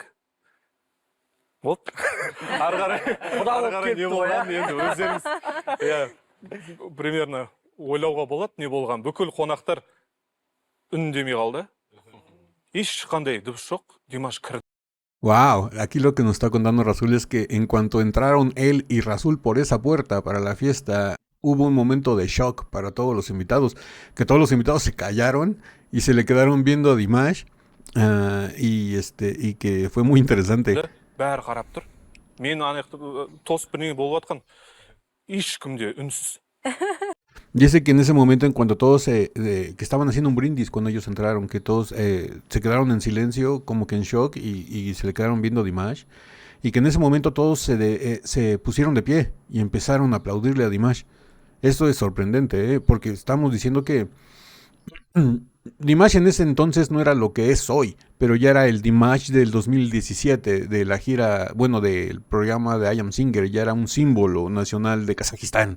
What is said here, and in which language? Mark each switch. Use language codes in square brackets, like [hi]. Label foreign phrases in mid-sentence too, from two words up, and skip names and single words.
[kk] Болды. Ары қарай не болған енді өздеріңіз. Примерно ойлауға болады не болған. Бүкіл қонақтар үндемей қалды. Ешқандай дыбыс жоқ. Димаш кірді. [es] Wow, aquí lo que nos está contando Rasul es que en cuanto entraron él y Rasul por esa puerta para la fiesta, hubo un momento de shock para todos los invitados, que todos los invitados se callaron y se le quedaron viendo a Dimash, y que fue muy interesante. [kk] Бәрі қарап тұр. Мен тосып бірнеге болып жатқан. Ешкім де үнсіз. [es] Dice que en ese momento, en cuanto todos que estaban haciendo un brindis cuando ellos entraron, que todos se quedaron en silencio, como que en shock, y se le quedaron viendo a Dimash. y que en ese momento todos se pusieron de pie y empezaron a aplaudirle a Dimash. Esto es sorprendente, porque estamos diciendo que Dimash en ese entonces no era lo que es hoy, pero ya era el Dimash del 2017, de la gira, bueno, del programa de I Am Singer, ya era un símbolo nacional de Kazajistán.